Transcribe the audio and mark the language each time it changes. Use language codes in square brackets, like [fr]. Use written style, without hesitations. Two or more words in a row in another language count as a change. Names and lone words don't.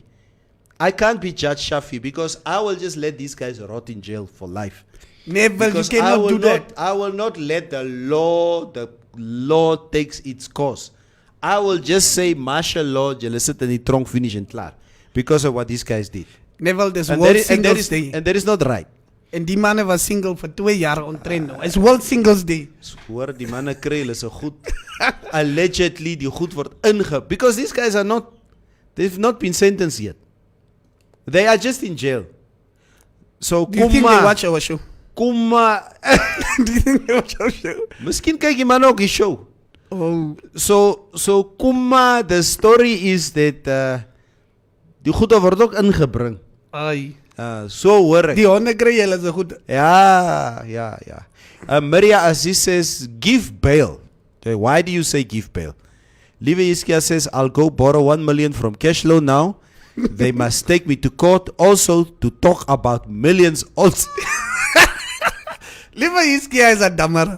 [en] I can't be Judge Shafi because I will just let these guys rot in jail for life. Never, you cannot do that. I will not let the law takes its course. I will just say martial law, sit in the trunk, finish and klaar. Because of what these guys did. Never, there's World Singles Day. And that is not right. [af] En die manne was [en] single for [af] 2 jaar ontrend nou. [en] It's World Singles Day. [af] Hoor, die manne kry hulle so goed. [en] Allegedly, [af] die goed word [en] because these guys are not, they've not been sentenced yet. They are just in jail. So, do you think they watch our show? [af] Kom maar. [en] Do you think they watch our show? [af] Miskien kyk die manne ook die show. [en] Oh. [af] So kom maar, [en] the story is that [af] die goede word ook ingebring. Ai. So hoor ek. Die honde kry hulle so goed. Ja. [en] Maria Aziz says, give bail. Okay, why do you say give bail? Lieve Iskia says, I'll go borrow 1 million from Cashflow now. They must take me to court also to talk about millions also. Lieve Iskia is a dammer.